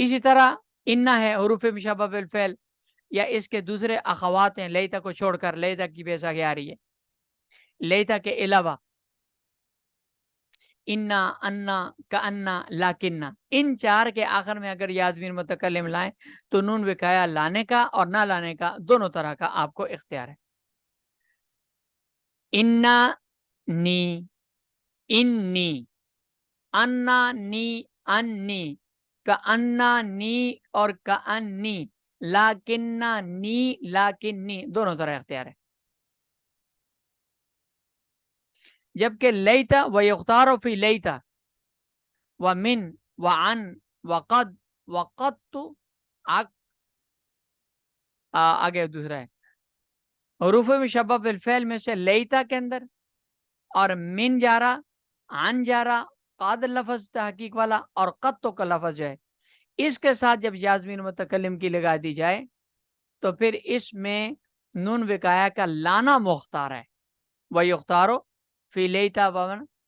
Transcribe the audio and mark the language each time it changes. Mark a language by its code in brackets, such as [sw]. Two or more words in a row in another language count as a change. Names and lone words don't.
[ur] اسی طرح انا ہے [ar] حروف مشبہ بالفعل، [ur] یا اس کے دوسرے اخوات ہیں لیتا کو چھوڑ کر، لیتا کی بھی ایسا آ رہی ہے، لیتا کے علاوہ انا، انا، کانا، لاکنہ، ان 4 کے آخر میں اگر یا ضمیر متکلم لائیں تو نون وقایہ لانے کا اور نہ لانے کا دونوں طرح کا آپ کو اختیار ہے۔ [ar] انا نی، انی، انا نی، انی، کانا نی اور کانی، لاکنہ نی، لاکنی، [ur] دونوں طرح اختیار ہے۔ [ar] جبکہ لیتا و یختار فی لیتا و من و عن و قد و قد، [ur] آگے دوسرا ہے [ar] حروف مشبہ بالفعل [ur] میں سے لیتا کے اندر، اور من جا رہا، عن جا رہا، قد لفظ تحقیق والا، اور قد تو کا لفظ جو ہے، اس کے ساتھ جب یا ضمیر متکلم کی لگا دی جائے تو پھر اس میں نون وقایہ کا لانا مختار ہے، وہ [ar] یختارو فی لیتا ومن،